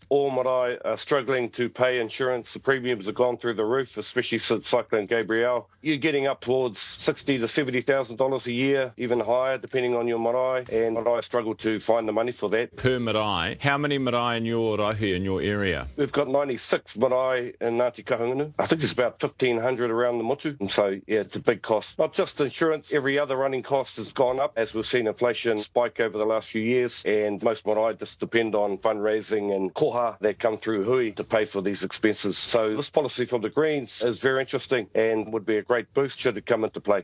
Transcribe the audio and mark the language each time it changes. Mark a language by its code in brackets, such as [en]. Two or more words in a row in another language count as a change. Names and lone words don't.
[en] All marae are struggling to pay insurance. The premiums have gone through the roof, especially since Cyclone Gabrielle. You're getting up towards $60,000 to $70,000 a year, even higher, depending on your marae, and marae struggle to find the money for that. Per marae, how many marae in your rahi, in your area? We've got 96 marae in Ngāti Kahungunu. I think there's about 1,500 around the motu. And so, yeah, it's a big cost. Not just insurance, every other running cost has gone up as we've seen inflation spike over the last few years, and most marae just depend on fundraising and koha that come through hui to pay for these expenses. So this policy from the Greens is very interesting and would be a great boost should it come into play.